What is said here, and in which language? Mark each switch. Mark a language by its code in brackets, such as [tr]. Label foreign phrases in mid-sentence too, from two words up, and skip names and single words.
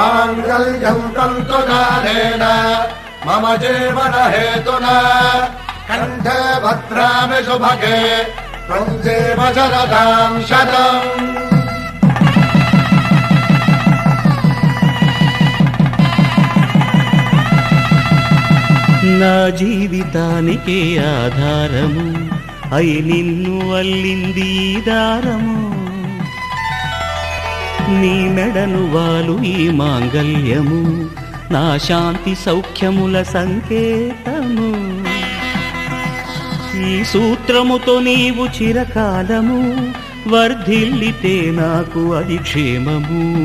[sa] माङ्गल्यं तन्तुकालेन मम जीवन हेतुना कण्ठे भद्रामि शुभगे त्वं जीव शरदां शतम्। [te] నా జీవితానికి ఆధారము అయి నిన్ను అల్లింది దారము నీ మెడను వాలు ఈ మాంగల్యము నా శాంతి సౌఖ్యముల సంకేతము ఈ సూత్రముతో నీవు చిరకాలము వర్ధిల్లితే నాకు అది క్షేమము।